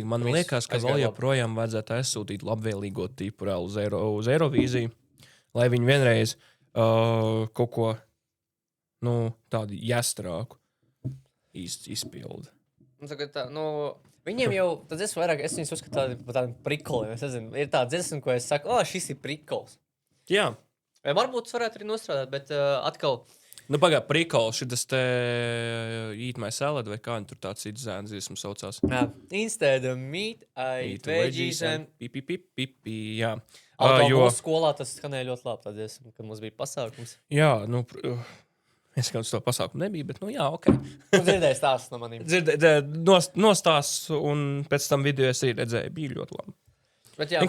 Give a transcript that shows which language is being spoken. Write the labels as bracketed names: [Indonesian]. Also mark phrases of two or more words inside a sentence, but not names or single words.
[Latvian] Man liekas, ka vēl joprojām vajadzētu aizsūtīt labvēlīgo tipu uz Eirovīziju, lai viņi vienreiz kaut ko, tādu jāstrāku izpildu. Tagad tā, viņiem jau, tad es viņus uzskatu par tādiem prikoliem. Es nezinu, ir tā dziesma, ko es saku, šis ir prikols. Jā. Vai varbūt tas varētu arī nostrādāt, bet atkal... Pagā, prikols, šitas te [English] eat my salad, [Latvian] vai kā tur tāds cits zēns dziesmu saucās? [English] Instead of meat, I eat veggies and... [Latvian] Jā. Mūsu skolā tas skanēja ļoti labi, tā dziesma, kad mums bija pasākums. Jā, es kādu to pasākumu nebija, bet, jā, ok. Dzirdēju stāstus no manīm. Nostāsts, un pēc tam video es arī redzēju, bija ļoti labi. Bet jā,